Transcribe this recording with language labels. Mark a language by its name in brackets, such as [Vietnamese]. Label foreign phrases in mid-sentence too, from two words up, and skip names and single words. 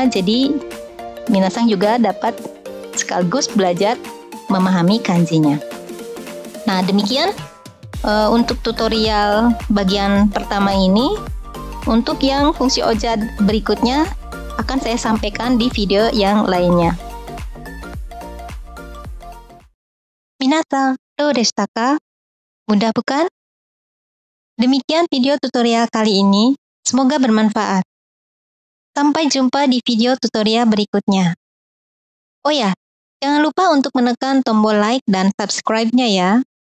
[Indonesian] Jadi minasang juga dapat sekaligus belajar memahami kanjinya. Nah, demikian untuk tutorial bagian pertama ini. Untuk yang fungsi ojad berikutnya akan saya sampaikan di video yang lainnya. [Japanese] 皆さん、どうでしたか? [Indonesian] Mudah bukan? Demikian video tutorial kali ini. Semoga bermanfaat. Sampai jumpa di video tutorial berikutnya. Oh ya, jangan lupa untuk menekan tombol like dan subscribe-nya ya.